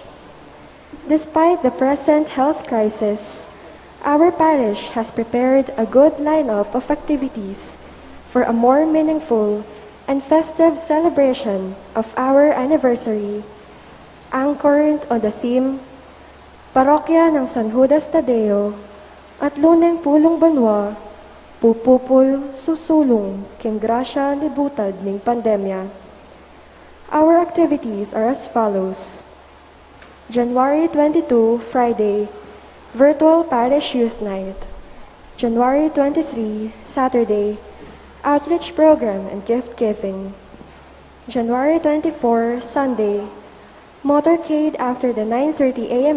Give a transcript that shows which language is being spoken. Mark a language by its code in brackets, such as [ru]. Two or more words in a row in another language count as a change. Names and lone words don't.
[en] Despite the present health crisis, our parish has prepared a good lineup of activities for a more meaningful and festive celebration of our anniversary, anchored on the theme, [pam] Parokya ng San Judas Tadeo, At luneng pulong banwa, pupupul susulong king grasya libutad ning pandemya. [en] Our activities are as follows. January 22, Friday, Virtual Parish Youth Night. January 23, Saturday, Outreach Program and Gift Giving. January 24, Sunday, Motorcade after the 9:30 a.m.